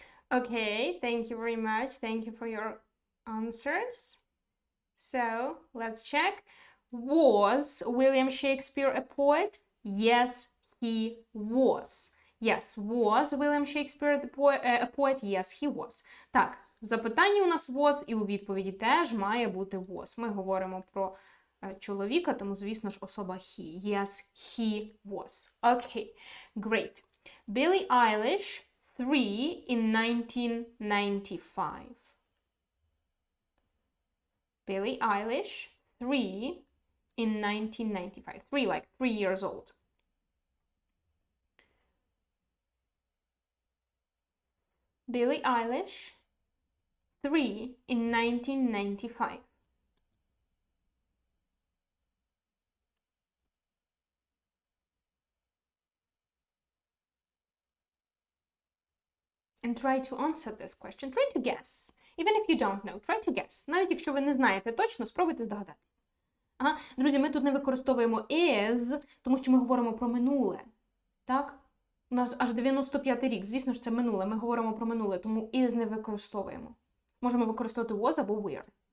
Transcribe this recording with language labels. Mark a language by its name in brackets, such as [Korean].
[English] Okay, thank you very much. Thank you for your answers. So, let's check. Was William Shakespeare a poet? Yes, he was. Yes, was William Shakespeare a poet? Yes, he was. [Ukrainian] Так, в запитанні у нас was, і у відповіді теж має бути was. Ми говоримо про чоловіка, тому, звісно ж, особа he. [English] Yes, he was. Okay, great. Billie Eilish, 3 in 1995. Billie Eilish, 3 in 1995. 3, like 3 years old. Billie Eilish, 3 in 1995. And try to answer this question. Try to guess. Even if you don't know, try to guess. [Ukrainian] Навіть якщо ви не знаєте точно, спробуйте здогадатися. Ага. Друзі, ми тут не використовуємо is, тому що ми говоримо про минуле. Так? У нас аж 95-й рік. Звісно ж, це минуле. Ми говоримо про минуле, тому is не використовуємо. Можемо використовувати was або were.